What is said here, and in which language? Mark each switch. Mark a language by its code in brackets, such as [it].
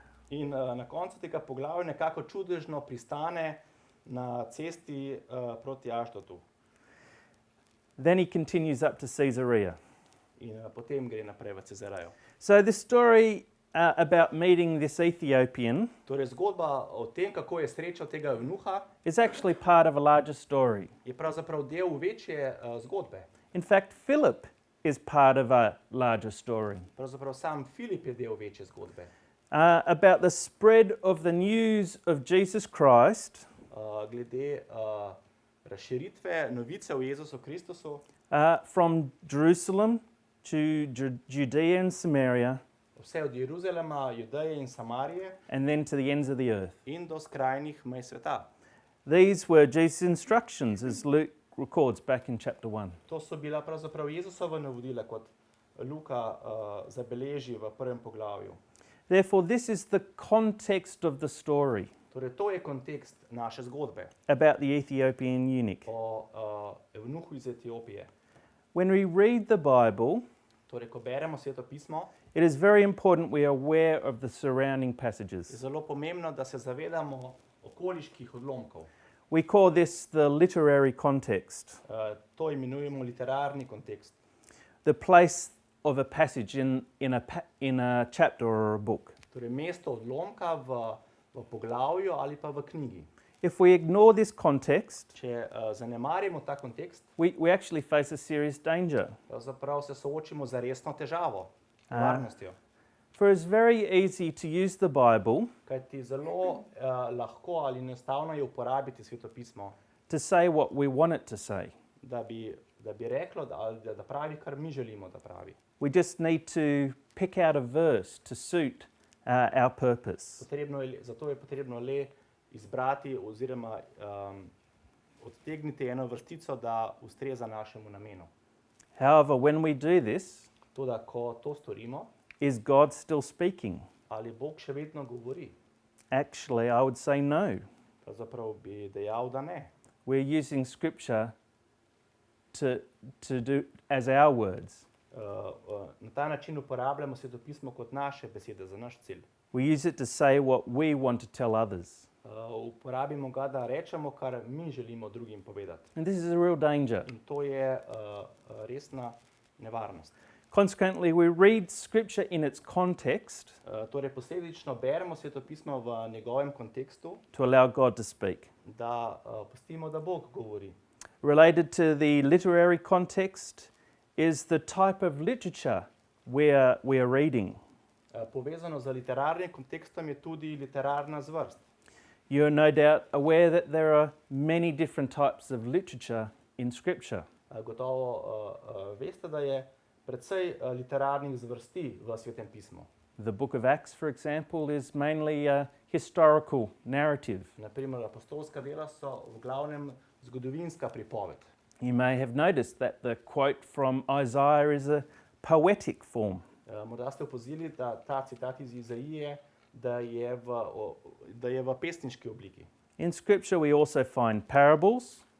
[sl] In na koncu tega poglavja nekako čudežno pristane na cesti proti Ašdotu. [en] Then he continues up to Caesarea. [sl] In potem gre naprej v Cezarejo. [en] So this story about meeting this Ethiopian [sl] Torej zgodba o tem, kako je srečal tega evnuha, [en] is actually part of a larger story. [sl] je pravzaprav del večje zgodbe. [en] In fact, Philip is part of a larger story [sl] Pravzaprav sam Filip je del večje zgodbe. [en] about the spread of the news of Jesus Christ [sl] Glede razširitve novice o Jezusu Kristusu [en] from Jerusalem to Judea and Samaria [sl] vse od Jeruzalema, Judeje in Samarije [en] and then to the ends of the earth. [sl] in do skrajnih mej sveta. [en] These were Jesus' instructions, as Luke records back in chapter 1. [sl] To so bila pravzaprav Jezusova navodila, kot Luka zabeleži v prvem poglavju. [en] Therefore, this is the context of the story [sl] Torej, to je kontekst naše zgodbe [en] about the Ethiopian eunuch. [sl] o evnuhu iz Etiopije. [en] When we read the Bible, [sl] Torej, ko beremo Sveto pismo, [en] it is very important we are aware of the surrounding [sl] je [en] passages. [sl] zelo pomembno, da se zavedamo okoliških odlomkov. [en] We call this the literary context, [sl] To imenujemo literarni kontekst. [en] the place of a passage in a chapter or a book. [sl] Torej, mesto odlomka v poglavju ali pa v knjigi. [en] If we ignore this context, [sl] Če zanemarimo ta kontekst, [en] we actually face a serious danger. [sl] pravzaprav se soočimo z resno težavo, varnostjo. [en] For it's very easy to use the Bible [sl] Kajti zelo lahko ali enostavno je uporabiti Sveto pismo, [en] to say what we want it to say. [sl] da bi reklo, da pravi, kar mi želimo, da pravi. [en] We just need to pick out a verse to suit our purpose. [sl] Zato je potrebno le izbrati oziroma odtegniti eno vrstico, da ustreza našemu namenu. [en] However, when we do this, [sl] Toda, ko to storimo, [en] is God still speaking? [sl] ali Bog še vedno govori? [en] Actually, I would say no. [sl] Pravzaprav bi dejal, da ne. [en] We're using scripture to do as our words. [sl] Na ta način uporabljamo Sveto pismo kot naše besede za naš cilj. [en] We use it to say what we want to tell others. [sl] Uporabimo ga, da rečemo, kar mi želimo drugim povedati. [en] And this is a real danger. [sl] In to je resna nevarnost. [en] Consequently, we read scripture in its context [sl] Torej, posledično beremo Sveto pismo v njegovem kontekstu, [en] to allow God to speak. [sl] da pustimo, da Bog govori. [en] Related to the literary context is the type of literature we are reading. [sl] Povezano z literarnim kontekstom je tudi literarna zvrst. [en] You are no doubt aware that there are many different types of literature in Scripture. [sl] Gotovo veste, da je precej literarnih zvrsti v Svetem pismu. [en] The book of Acts, for example, is mainly a historical narrative. [sl] Naprimer, apostolska dela so v glavnem zgodovinska pripoved. [en] You may have noticed that the quote from Isaiah is a poetic form. [sl] Morda ste opazili, da ta citat iz Izaije, da je v pesniški obliki. [en] In Scripture, we also find parables,